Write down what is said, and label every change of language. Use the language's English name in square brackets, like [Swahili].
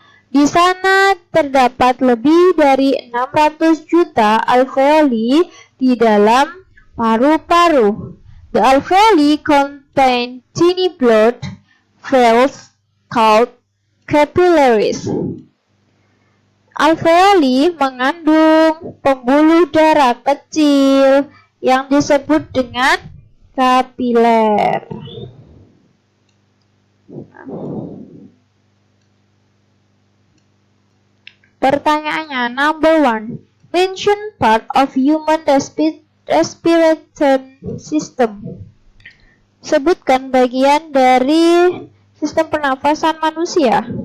[Indonesian] Di sana terdapat lebih dari 600 juta alveoli di dalam paru-paru. [English] The alveoli contain tiny blood vessels called capillaries. [Indonesian] Alveoli mengandung pembuluh darah kecil yang disebut dengan kapiler. Pertanyaannya, [English] number 1. Mention part of human respiratory system. [Indonesian] Sebutkan bagian dari sistem pernafasan manusia.